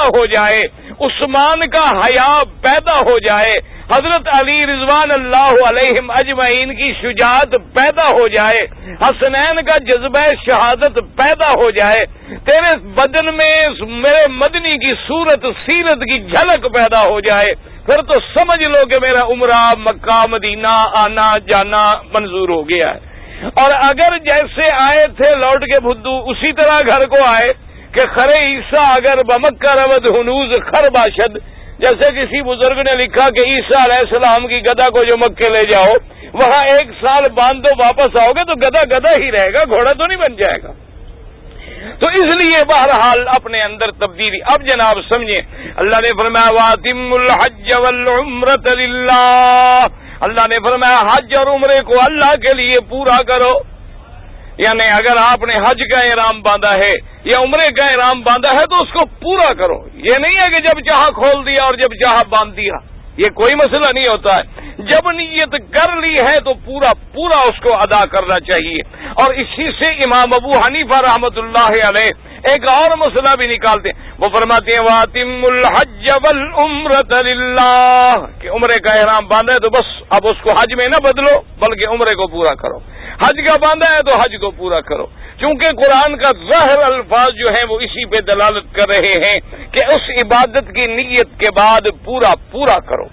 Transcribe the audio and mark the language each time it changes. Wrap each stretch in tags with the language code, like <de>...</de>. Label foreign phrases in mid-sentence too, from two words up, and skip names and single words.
<ur>ہو جائے، عثمان کا حیا پیدا ہو جائے، حضرت علی</ur> <ar>رضوان اللہ علیہم اجمعین</ar> <ur>کی شجاعت پیدا ہو جائے، حسنین کا جذبہ شہادت پیدا ہو جائے، تیرے بدن میں میرے مدنی کی صورت سیرت کی جھلک پیدا ہو جائے، پھر تو سمجھ لو کہ میرا عمرہ مکہ مدینہ آنا جانا منظور ہو گیا ہے۔ اور اگر جیسے آئے تھے لوٹ کے بدھو اسی طرح گھر کو آئے کہ</ur> <fa>خرے عیسیٰ اگر بمکہ رود ہنوز خر باشد،</fa> <ur>جیسے کسی بزرگ نے لکھا کہ عیسیٰ</ur> <ar>علیہ السلام</ar> <ur>کی گدھا کو جو مکے لے جاؤ وہاں 1 سال باندھ دو، واپس آؤ گے تو گدھا گدھا ہی رہے گا، گھوڑا تو نہیں بن جائے گا۔ تو اس لیے بہرحال اپنے اندر تبدیلی۔ اب جناب سمجھیں، اللہ نے فرمایا</ur> <ar>وَأَتِمُّوا الْحَجَّ وَالْعُمْرَةَ لِلَّهِ،</ar> <ur>اللہ نے فرمایا حج اور عمرے کو اللہ کے لیے پورا کرو، یعنی اگر آپ نے حج کا احرام باندھا ہے یا عمرے کا احرام باندھا ہے تو اس کو پورا کرو. یہ نہیں ہے کہ جب چاہا کھول دیا اور جب چاہا باندھ دیا، یہ کوئی مسئلہ نہیں ہوتا ہے. جب نیت کر لی ہے تو پورا پورا اس کو ادا کرنا چاہیے. اور اسی سے امام ابو حنیفہ</ur> <ar>رحمۃ اللہ علیہ</ar> <ur>ایک اور مسئلہ بھی نکالتے ہیں. وہ فرماتے ہیں</ur> <ar>وأتموا الحج والعمرة لله,</ar> <ur>کہ عمرے کا احرام باندھا ہے تو بس اب اس کو حج میں نہ بدلو بلکہ عمرے کو پورا کرو. حج کا باندھا ہے تو حج کو پورا کرو، کیونکہ قرآن کا ظاہر الفاظ جو ہے وہ اسی پہ دلالت کر رہے ہیں کہ اس عبادت کی نیت کے بعد پورا پورا کرو.</ur>